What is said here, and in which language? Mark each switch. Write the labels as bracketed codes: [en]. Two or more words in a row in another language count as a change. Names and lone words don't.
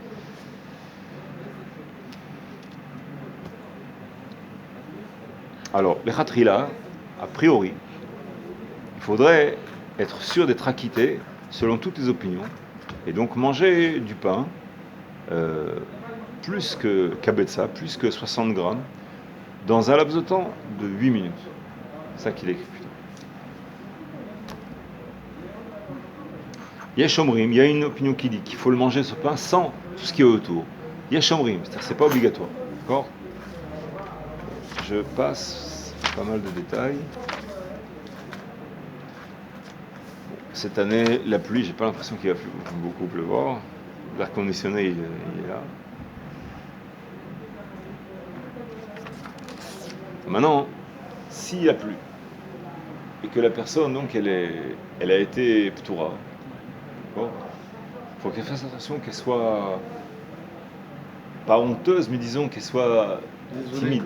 [fr] Alors, les khatrila, a priori, il faudrait être sûr d'être acquitté, selon toutes les opinions, Et donc manger du pain, plus que kabetza, plus que 60 grammes, dans un laps de temps de 8 minutes. C'est ça qu'il écrit plutôt. [he] יש אומרים, [fr] il y a une opinion qui dit qu'il faut le manger ce pain sans tout ce qui est autour. [he] יש אומרים, [fr] c'est-à-dire c'est pas obligatoire. D'accord ? Je passe pas mal de détails. Cette année, la pluie, j'ai pas l'impression qu'il va beaucoup pleuvoir. L'air conditionné, il est là. Maintenant, s'il a plu, et que la personne, donc, elle a été ptoura, il faut qu'elle fasse attention qu'elle soit pas honteuse, mais disons qu'elle soit timide.